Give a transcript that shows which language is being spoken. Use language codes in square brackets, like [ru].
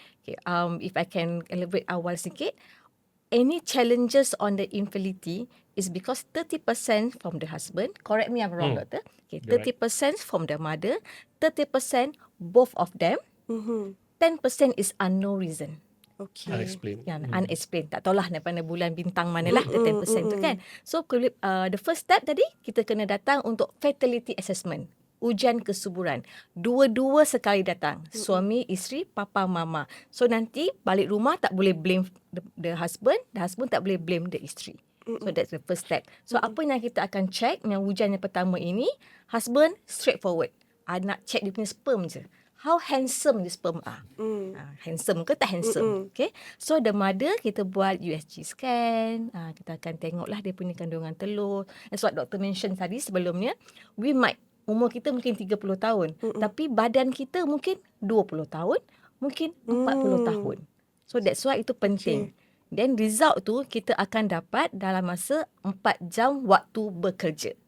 [en] Okay, if I can elaborate [ms] awal sikit. [en] Any challenges on the infertility is because 30% from the husband, correct me if I'm wrong, doctor. Okay, 30% from the mother, 30% both of them, 10% is unknown reason. Okay. Unexplained. Unexplained. [ms] Tak tahulah daripada bulan bintang manalah the 10% tu kan. [en] So the first step tadi, [ms] kita kena datang untuk [en] fertility assessment. [ms] Ujian kesuburan. Dua-dua sekali datang. Suami, isteri, papa, mama. So nanti balik rumah tak boleh [en] blame the husband [ms] tak boleh blame the isteri. [en] So that's the first step. [ms] So apa yang kita akan check yang ujian yang pertama ini, husband straightforward. Nak check dia punya sperm je. [en] How handsome the sperm are. [ms] Handsome ke tak handsome. [en] Okay. So the mother, [ms] kita buat [en] USG scan. [ms] Kita akan tengoklah dia punya kandungan telur. That's what doktor mention tadi sebelumnya. [en] We might, [ms] umur kita mungkin 30 tahun. Tapi badan kita mungkin 20 tahun. Mungkin 40 tahun. [en] So that's why [ms] itu penting. Then result tu kita akan dapat dalam masa 4 jam waktu bekerja.